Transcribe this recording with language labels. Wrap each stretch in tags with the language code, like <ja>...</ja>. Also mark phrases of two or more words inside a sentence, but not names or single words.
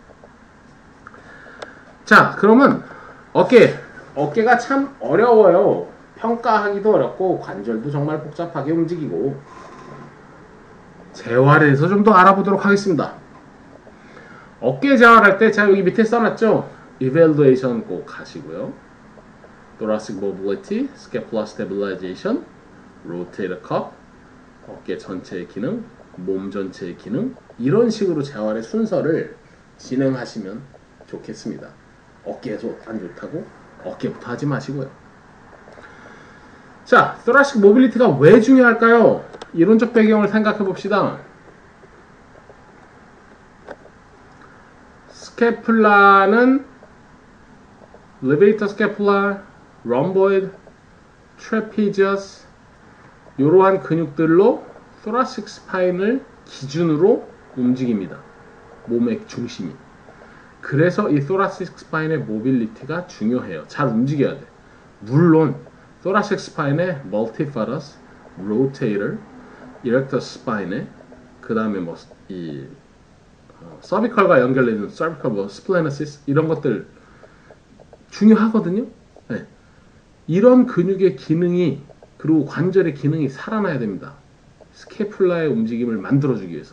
<ko>자, 그러면 어깨가 참 어려워요. 평가하기도 어렵고 관절도 정말 복잡하게 움직이고. 재활에 대해서 좀 더 알아보도록 하겠습니다. 어깨 재활할 때 제가 여기 밑에 써놨죠. evaluation 꼭 하시고요.</ko> <en>thoracic mobility, scapular stabilization, rotator cuff,</en> <ko>어깨 전체의 기능, 몸 전체의 기능, 이런 식으로 재활의 순서를 진행하시면 좋겠습니다. 어깨에서 안 좋다고 어깨부터 하지 마시고요. 자,</ko> <en>thoracic mobility</en> <ko>가 왜 중요할까요? 이론적 배경을 생각해 봅시다. 스캐플라는</ko> <en>levator scapula, rhomboid, trapezius</en> <ko>이러한 근육들로</ko> <en>thoracic spine</en> <ko>을 기준으로 움직입니다. 몸의 중심이. 그래서 이</ko> <en>thoracic spine</en> <ko>의 mobility가 중요해요. 잘 움직여야 돼. 물론</ko> <en>thoracic spine</en> <ko>의</ko> <en>multifidus, rotator, erector spine</en> <ko>에 그 다음에 뭐 이 서비컬과 연결되는 cervical, 뭐 splenosis 이런 것들 중요하거든요. 네. 이런 근육의 기능이 그리고 관절의 기능이 살아나야 됩니다. 스캐플라의 움직임을 만들어주기 위해서.</ko>